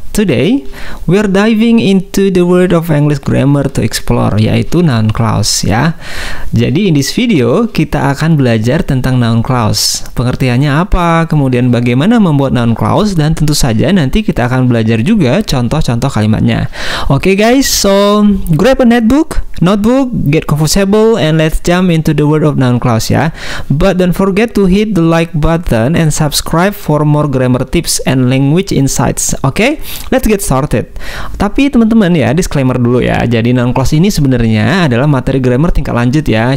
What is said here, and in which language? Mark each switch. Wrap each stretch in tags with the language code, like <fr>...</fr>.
<en>Today, we are diving into the world of English grammar to explore, yaitu noun clause ya.</en> <id>Jadi</id> <en>in this video,</en> <id>kita akan belajar tentang noun clause. Pengertiannya apa, kemudian bagaimana membuat noun clause, dan tentu saja nanti kita akan belajar juga contoh-contoh kalimatnya.</id> <en>Oke guys, so grab a notebook, get comfortable, and let's jump into the world of noun clause ya. But don't forget to hit the like button and subscribe for more grammar tips and language insights.</en> <id>Oke?</id> <en>Let's get started.</en> <id>Tapi teman-teman ya, disclaimer dulu ya. Jadi noun clause ini sebenarnya adalah materi grammar tingkat lanjut ya.</id>